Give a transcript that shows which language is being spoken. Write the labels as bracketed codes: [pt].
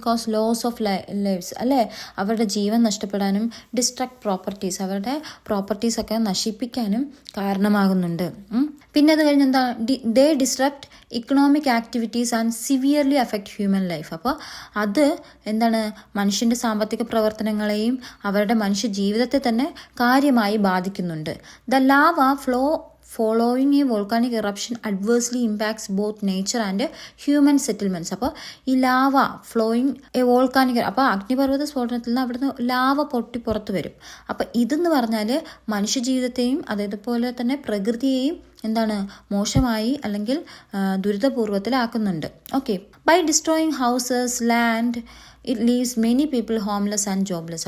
[en] cause loss of lives [ml] അല്ലേ, അവരുടെ ജീവൻ നഷ്ടപ്പെടാനും distract properties, അവരുടെ പ്രോപ്പർട്ടീസൊക്കെ നശിപ്പിക്കാനും കാരണമാകുന്നുണ്ട്. പിന്നെ അത് കഴിഞ്ഞ് [en] They destruct economic activities and severely affect human life. [ml] അപ്പോൾ അത് മനുഷ്യൻ്റെ സാമ്പത്തിക പ്രവർത്തനങ്ങളെയും അവരുടെ മനുഷ്യ ജീവിതത്തെ തന്നെ കാര്യമായി ബാധിക്കുന്നുണ്ട്. [en] The lava flow following a volcanic eruption adversely impacts both nature and human settlements. [ml] അപ്പോൾ ഈ ലാവ ഫ്ലോയിങ് എ വോൾക്കാനിക്, അപ്പോൾ അഗ്നിപർവ്വത സ്ഫോടനത്തിൽ നിന്ന് അവിടുന്ന് ലാവ പൊട്ടി പുറത്ത് വരും. അപ്പോൾ ഇതെന്ന് പറഞ്ഞാൽ മനുഷ്യജീവിതത്തെയും അതേപോലെ തന്നെ പ്രകൃതിയെയും എന്താണ് മോശമായി അല്ലെങ്കിൽ ദുരിതപൂർവ്വത്തിലാക്കുന്നുണ്ട്. [en] Okay, by destroying houses, land, it leaves many people homeless and jobless.